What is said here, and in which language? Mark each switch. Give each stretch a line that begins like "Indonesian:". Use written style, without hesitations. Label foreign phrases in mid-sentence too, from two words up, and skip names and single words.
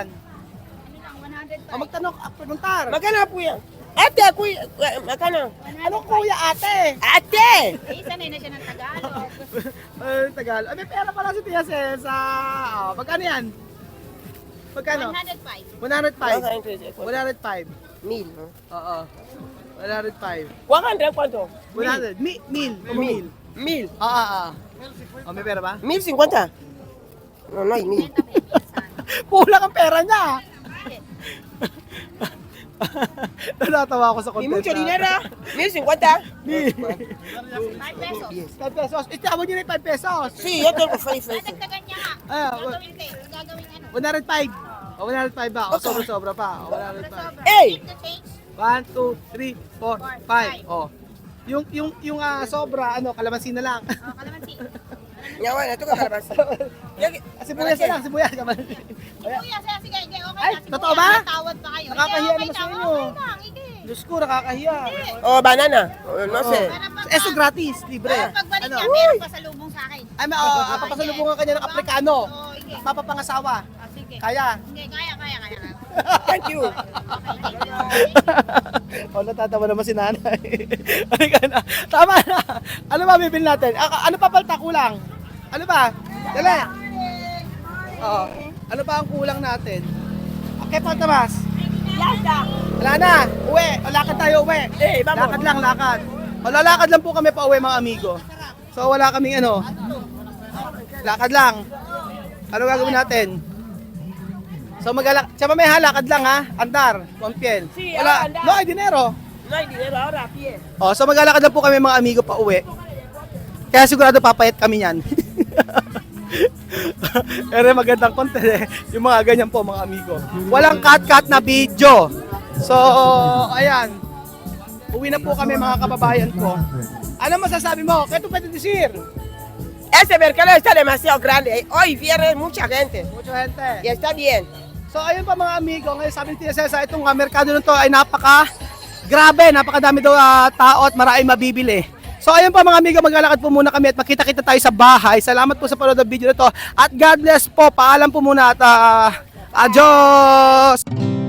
Filipino: Ano lang, 100 O, magtanong, preguntar. Magkano po yan? Ate, kuya, magkano? Ano kuya ate? Ate! Eh, sanay na siya ng Tagalog. Tagal. May pera pala si Tia Cesa. O, magkano yan? Magkano? 105. 105. 105.
Spanish: Mil, ¿no?
Filipino: Oo. 105.
Spanish: 100, ¿cuánto? 100. Mil. Mil. Mil.
Filipino: Oo. O, may pera ba? 1,050.
Spanish: No, no hay mil.
Filipino: Kulang ang pera niya. Natatawa ako sa
Spanish: Y
Filipino: content.
Spanish: mucho dinero. 1,050. Mil. 5 pesos. 5 pesos.
Filipino: Itawag niyo na yung 5 pesos.
Spanish: Sí, yo tengo 5 pesos.
Filipino: Dagdagan niya nga. Ah, Gagawin ko eh. Gagawin ano. 105. O, 105 ba? O, sobra-sobra pa. O, 105.
English: Hey! Keep the change. 1, 2, 3, 4, 5. Oh.
Filipino: Yung sobra, kalamansi na lang. Oh, kalamansi.
Spanish: Ya bueno, toca calabaza.
Filipino: Sibuyas na lang, sibuyas. Kalamansi. Kuya, sige, okay Ay, na. totoo ba? Tawad pa kayo. Nakakahiya Hindi, naman sa okay inyo. lang, okay lang, sige. Diyos ko, nakakahiya.
Spanish: Oh, banana. Oh, no sé.
Filipino: Para pag-
Spanish: Eso gratis, libre.
Filipino: Pagbalik Ano? niya, meron pa sa lubong sa akin. Ay, papasalubungan ka niya ng Aprikano. Oo, sige. Mapapangasawa. Ah, sige. Kaya. Hindi, kaya.
English: Thank you.
Filipino: O, natatawa naman si nanay. Halika na. Tama na. Ano ba bibili natin? Ano pa palta kulang? Ano ba? Dali. Oo. Ano ba ang kulang natin? Okay, Pantamas.
Spanish: Ya está.
Filipino: Wala na. Uwi. O, lakad tayo uwi.
Spanish: Vamos.
Filipino: Lakad lang, lakad. O, lalakad lang po kami pa uwi mga amigo. So, wala kaming lakad lang. Ano gagawin natin? So, siya may lakad lang ha.
Spanish: Andar. Pampiel. Sí,
Filipino: Wala.
Spanish: andar. No, hay dinero. No hay dinero ahora a pie.
Filipino: O, so maglalakad lang po kami mga amigo pa uwi. Kaya sigurado papayat kami yan. Pero magandang content yung mga ganyan po mga amigo. Walang cut-cut na video. So, ayan. Uwi na po kami mga kababayan ko. Ano masasabi mo? Kaya ito pwede decir.
Spanish: Este mercado está demasiado grande. Hoy viene mucha gente. Mucha gente. Y está bien.
Filipino: So ayun pa mga amigo, ngayon sabi ni Tia Cesa, itong merkado nito ay napaka Grabe, napakadami daw tao at maraming mabibili. So ayun po mga amigo, maglalakad po muna kami at makita-kita tayo sa bahay. Salamat po sa panonood ng video na to. At
English: God bless
Filipino: po. Paalam po muna at adios!